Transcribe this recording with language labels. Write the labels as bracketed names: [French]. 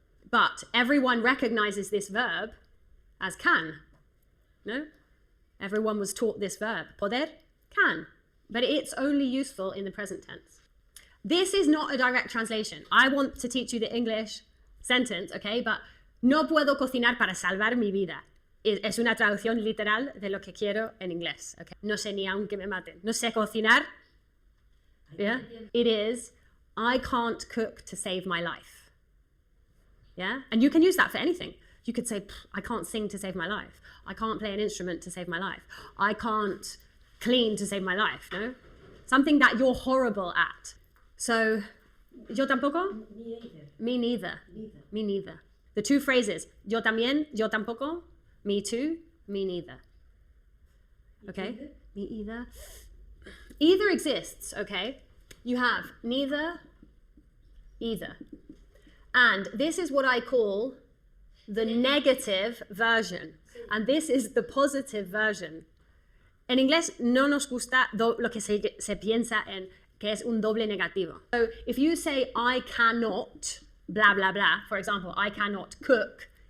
[English] But everyone recognizes this verb as can. No? Everyone was taught this verb. Poder, can. But it's only useful in the present tense. This is not a direct translation. I want to teach you the English sentence, okay? [Spanish] But no puedo cocinar para salvar mi vida. Es una traducción literal de lo que quiero en inglés, okay? No sé ni aunque me maten. No sé cocinar. Yeah? [English] It is, I can't cook to save my life. Yeah? And you can use that for anything. You could say, I can't sing to save my life. I can't play an instrument to save my life. I can't clean to save my life, no? Something that you're horrible at. [Spanish] So, yo tampoco? [English] Me either. Me neither. Neither. Me neither. The two phrases, [Spanish] yo también, yo tampoco, [English] me too, me neither. Okay? Either? Me either. Either exists, okay? You have neither, either. And this is what I call the negative version. And this is the positive version. [Spanish] En inglés no nos gusta lo que se piensa en que es un doble negativo. [English] So if you say I cannot, blah, blah, blah, for example, I cannot cook,